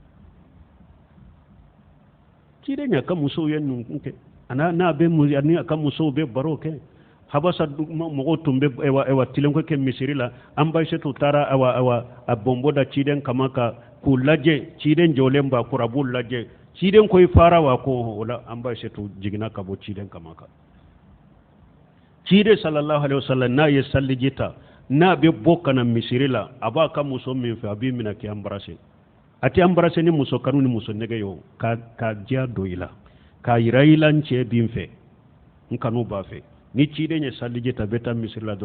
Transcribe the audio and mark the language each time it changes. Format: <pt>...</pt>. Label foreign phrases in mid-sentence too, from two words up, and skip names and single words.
<bm>ciden y'a ka musow ye nunkun kɛ n'a bɛ ani a ka musow bɛ baro kɛ habasa mɔgɔw tun bɛ tilenkɔ kɛ misiri la an ba Isufu taara a bɔnbɔ da ciden kama ka k'u lajɛ ciden jɔlen b'a kɔrɔ a b'u lajɛ ciden ko i fara wa ko o la an ba Isufu jiginna ka bɔ ciden kama kan ciden</bm> <ar>صلى الله عليه وسلم</ar> <bm>n'a ye saliji ta n'a bɛ bɔ ka na misiri la a b'a ka muso min fɛ a b'i minɛ k'i embrasser a tɛ embrasser ni muso kanu ni muso nɛgɛ ye o ka diya don i la k'a yira i la n cɛ b'i fɛ n kanu b'a fɛ ni ciden ye saliji ta bɛ taa misiri la</bm>